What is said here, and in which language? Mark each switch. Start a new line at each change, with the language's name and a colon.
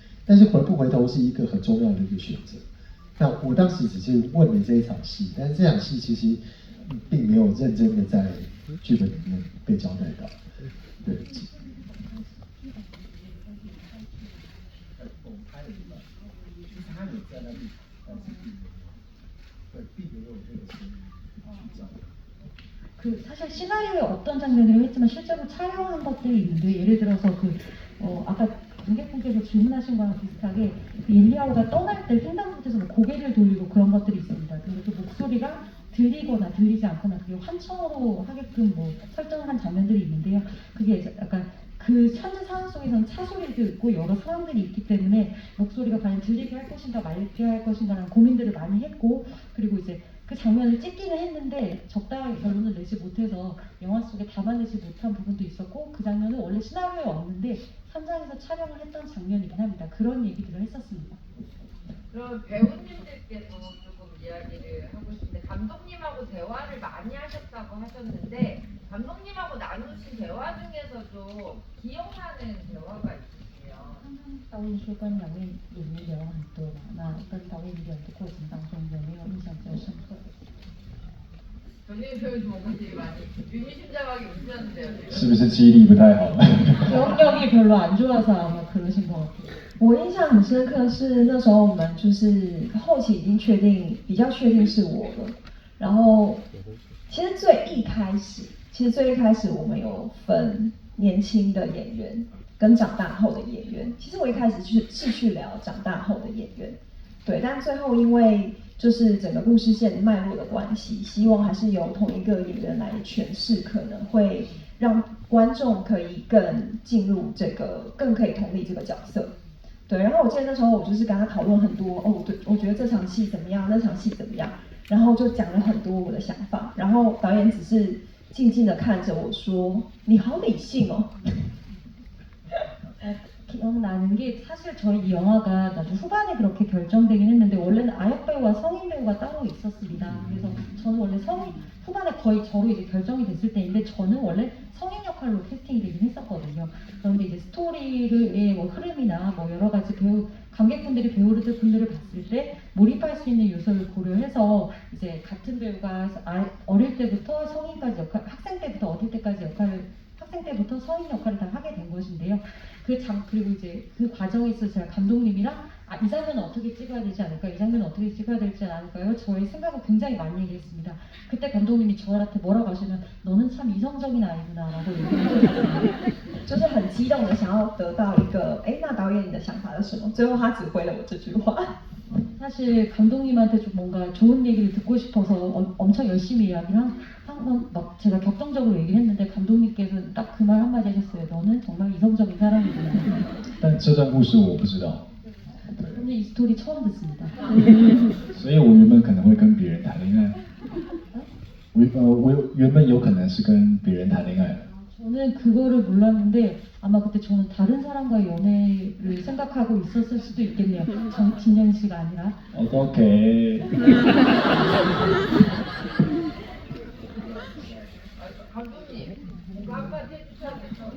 Chinese: 但是回不回头是一个很重要的一个选择。那我当时只是问了这一场戏，但是这场戏其实并没有认真的在剧本里面被交代到。对。我们拍了一半，就是他有在那里，但是并没有这个声音去交代。
Korean: 사실 시나리오에 어떤 장면들을 했지만 실제로 촬영한 것들이 있는데 예를 들어서 아까 관객분께서 질문하신 거랑 비슷하게 옌리아오가 떠날 때 횡단보도에서 고개를 돌리고 그런 것들이 있습니다. 그리고 또 목소리가 들리거나 들리지 않거나 그게 환청으로 하게끔 설정을 한 장면들이 있는데요. 그게 약간 그 현재 상황 속에서는 차 소리도 있고 여러 사람들이 있기 때문에 목소리가 과연 들리게 할 것인가 말게 할 것인가라는 고민들을 많이 했고 그리고 이제 그 장면을 찍기는 했는데 적당하게 결론을 내지 못해서 영화 속에 담아내지 못한 부분도 있었고 그 장면은 원래 시나리오에 없는데 현장에서 촬영을 했던 장면이긴 합니다. 그런 얘기들을 했었습니다. 그럼 배우님들께도 조금 이야기를 하고 싶은데 감독님하고 대화를 많이 하셨다고 하셨는데 감독님하고 나누신 대화 중에서도 기억나는 대화가 있으세요?
Chinese: 导演说跟两位演员聊了很多嘛，那跟导演聊的过程当中有没有印象比较深刻的？
Korean: 전예인 표현 좋은 거 되게 많이 의미심장하게 웃으셨는데요. 지금.
Chinese: 是不是记忆力不太好？
Korean: 기억력이 별로 안 좋아서 아마 그러신 것 같아요.
Chinese: 我印象很深刻是那时候我们就是后期已经比较确定是我了，然后其实最一开始我们有分年轻的演员跟长大后的演员，其实我一开始是去聊长大后的演员，对，但最后因为就是整个故事线脉络的关系，希望还是由同一个演员来诠释，可能会让观众可以更进入这个，更可以同理这个角色。对，然后我记得那时候我就是跟他讨论很多，哦，对，我觉得这场戏怎么样，那場戲怎么样，然后就讲了很多我的想法，然后导演只是静静的看着我说：“你好理性哦。”
Korean: 기억나는 게 사실 저희 이 영화가 나중 후반에 그렇게 결정되긴 했는데 원래는 아역 배우와 성인 배우가 따로 있었습니다. 그래서 저는 원래 후반에 거의 저로 이제 결정이 됐을 때인데 저는 원래 성인 역할로 캐스팅이 되긴 했었거든요. 그런데 이제 스토리의 뭐 흐름이나 뭐 여러 가지 관객분들이 배우분들을 봤을 때 몰입할 수 있는 요소를 고려해서 이제 같은 배우가 어릴 때부터 성인까지 역할, 학생 때부터 학생 때부터 성인 역할을 다 하게 된 것인데요. 그리고 이제 그 과정에서 제가 감독님이랑 이 장면은 어떻게 찍어야 되지 않을까요? 이 장면은 어떻게 찍어야 되지 않을까요? 저의 생각을 굉장히 많이 얘기했습니다. 그때 감독님이 저한테 뭐라고 하시면 너는 참 이성적인 아이구나 라고 얘기했어요.
Chinese: 就是很激动的想要得到一个，那导演你的想法是什么？最后他只回了我这句话。
Korean: 사실 감독님한테 좀 뭔가 좋은 얘기를 듣고 싶어서 엄청 열심히 이야기를 한번 막 제가 격정적으로 얘기를 했는데 감독님께서는 딱 그 말 한마디 하셨어요. 너는 정말 이성적인 사람이구나.
Chinese: 但这段故事我不知道，
Korean: 근데 이 스토리 처음 듣습니다.
Chinese: 所以我原本可能会跟别人谈恋爱。我原本有可能是跟别人谈恋爱的。
Korean: 저는 그거를 몰랐는데 아마 그때 저는 다른 사람과의 연애를 생각하고 있었을 수도 있겠네요. 진영 씨가 아니라. 오케이. 감독님, 뭔가 한마디 해주셔야 돼요.